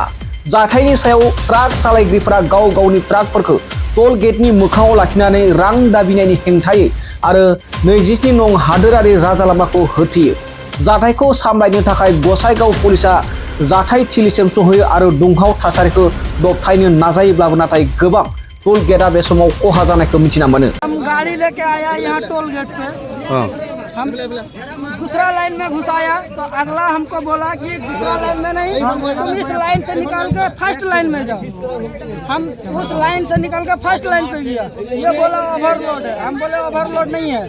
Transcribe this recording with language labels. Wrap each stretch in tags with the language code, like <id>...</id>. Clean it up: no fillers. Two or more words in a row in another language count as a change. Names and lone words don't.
<brx>जाथायनि सायाव ट्राक सालायगिरिफोरा गाव गावनि ट्राकफोरखौ</brx> <en>toll gateनि</en> <brx>मोखाङाव लाखिनानै रां दाबिनायनि हेंथायै आरो 27 नं हादोरारि राजालामाखौ होथेयो। जाथायखौ सामलायनो थाखाय गसाइगाव पुलिसा जाथाय थिलिसिम सहैयो आरो दुंहाव थासारिखौ दबथायनो नाजायोब्लाबो नाथाय गोबां</brx> <en>toll gateआ</en> <brx>बे समाव खहा जानायखौ मिथिना मोनो।</brx> <hi>हम गाड़ी लेके आया यहाँ</hi> <en>toll gate</en> <hi>पे, हम दूसरा लाइन में घुसाया तो अगला हमको बोला कि दूसरा लाइन में नहीं, तुम इस लाइन से निकाल के</hi> <en>first line</en> <hi>में जाओ। हम उस लाइन से निकाल के</hi> <en>first line</en> <hi>पे गया। ये बोला ओवरलोड है, हम बोले ओवरलोड नहीं है।</hi>